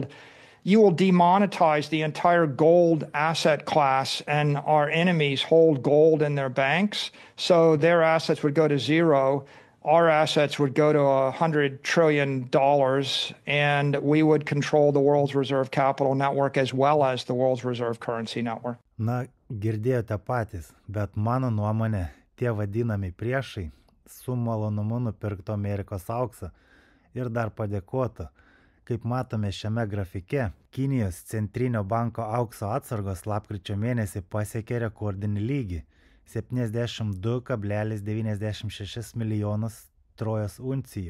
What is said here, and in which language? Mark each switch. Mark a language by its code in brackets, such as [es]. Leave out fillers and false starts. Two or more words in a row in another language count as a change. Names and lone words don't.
[en] You will demonetize the entire gold asset class, and our enemies hold gold in their banks, so their assets would go to zero. Our assets would go to $100 trillion, and we would control the world's reserve capital network as well as the world's reserve currency network. [lt] Na, girdėjote patys, bet mano nuomonė, tie vadinami priešai su malonumu nupirkto Amerikos auksą ir dar padėkotų. Kaip matome šiame grafike, Kinijos centrinio banko aukso atsargos lapkričio mėnesį pasiekė rekordinį lygį – 72,96 milijonus trojos uncijų.